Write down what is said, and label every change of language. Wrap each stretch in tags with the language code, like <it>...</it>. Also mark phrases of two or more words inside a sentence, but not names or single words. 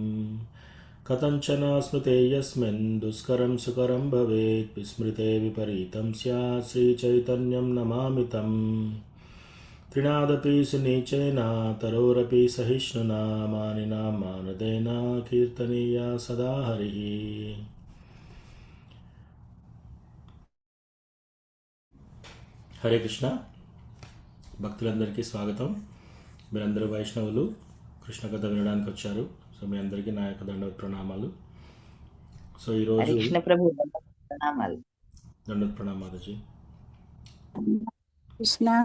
<sa>कथञ्चन स्मृते यस्मिन् दुष्करं सुकरं भवेत् विस्मृते विपरीतं स्यात् श्रीचैतन्यं नमामि तम्। तृणादपि सुनीचेन तरोरपि सहिष्णुना मानिनां मानदेन कीर्तनीया सदा हरिः।</sa> <te>హరే కృష్ణ భక్తులందరికీ స్వాగతం. మీరందరూ వైష్ణవులు కృష్ణ కథ వినడానికి వచ్చారు. సో మీ అందరికీ నా యొక్క దండవత్ ప్రణామాలు. సో ఈరోజు కృష్ణ ప్రభు ప్రణామాలు. దండవత్ ప్రణామాలజీ. కృష్ణ</te>